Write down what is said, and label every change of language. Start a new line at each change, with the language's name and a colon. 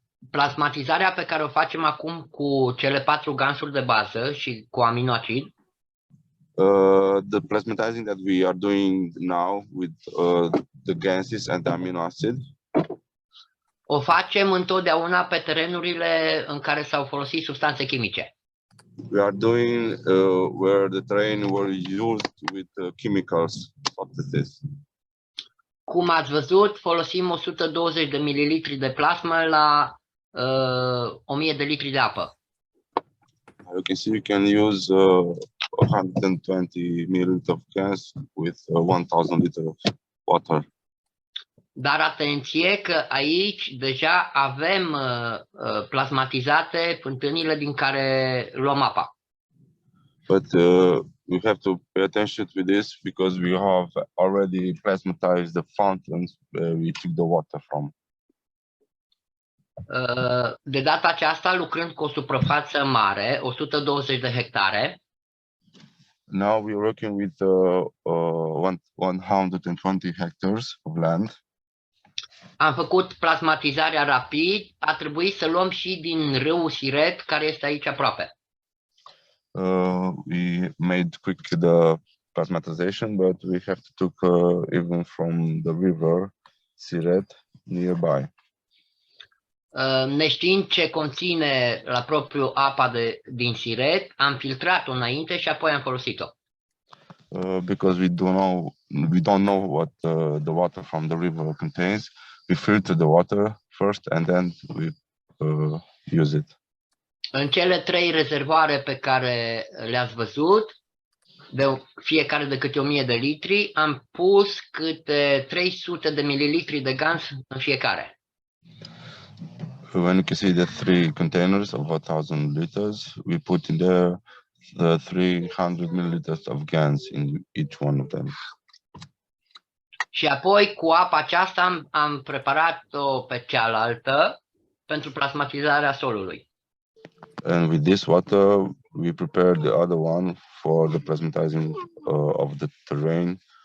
Romanian: Plasmatizarea pe care o facem acum cu cele 4 gansuri de bază și cu aminoacid.
English: The plasmatizing that we are doing now with the GANSs and the amino acid.
Romanian: O facem întotdeauna pe terenurile în care s-au folosit substanțe chimice.
English: We are doing where the terrain were used with chemicals substances.
Romanian: Cum ați văzut, folosim 120 de mililitri de plasmă la 1000 de litri de apă.
English: You can see you can use 120 milliliters of gas with 1000 liters of water.
Romanian: Dar atenție că aici deja avem plasmatizate fântânile din care luăm apa.
English: But we have to pay attention to this because we have already plasmatized the fountains where we took the water from.
Romanian: De data aceasta, lucrând cu o suprafață mare, 120 de hectare,
English: Now we're working with 120 hectares of land.
Romanian: am făcut plasmatizarea rapid, a trebuit să luăm și din râul Siret, care este aici aproape.
English: We made quick the plasmatization, but we have to took even from the river Siret nearby.
Romanian: Neștiind ce conține la propriu apa din Siret, am filtrat-o înainte și apoi am folosit-o.
English: Because we don't know what the water from the river contains. We filter the water first and then we use it.
Romanian: În cele 3 rezervoare pe care le-ați văzut, de fiecare de câte 1000 de litri, am pus câte 300 de mililitri de gans în fiecare.
English: When you can see the 3 containers of 1000 liters, we put in there the 300 milliliters of GANs in each one of them.
Romanian: Și apoi cu apa aceasta am preparat-o pe cealaltă pentru plasmatizarea solului.
English: And with this water, we prepared the other one for the plasmatizing of the terrain.